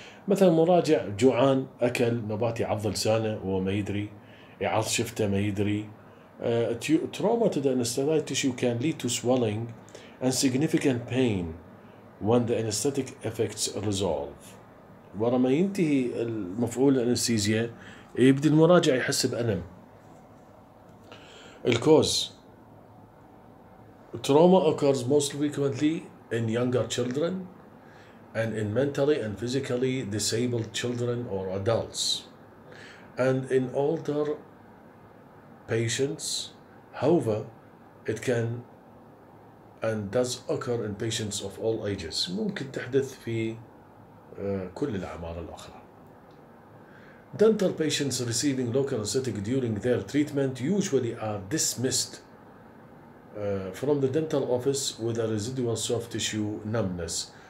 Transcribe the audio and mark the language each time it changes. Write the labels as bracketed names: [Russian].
[Arabic] مثلا مراجع جوعان أكل نبات يعض لسانه وهو ما يدري، يعض شفته ما يدري. [English] Trauma to the anesthetized tissue can lead to swelling and significant pain when the anesthetic effects resolve. [Arabic] ورا ما ينتهي المفعول الانستيزيا يبدي المراجع يحس بألم. [English] الكوز trauma occurs most frequently in younger children and in mentally and physically disabled children or adults, and in older patients. However, it can and does occur in patients of all ages. [Arabic] ممكن تحدث في كل الأعمار الأخرى. [English] Dental patients receiving local anesthetic during their treatment usually are dismissed from the dental office with a residual soft tissue numbness.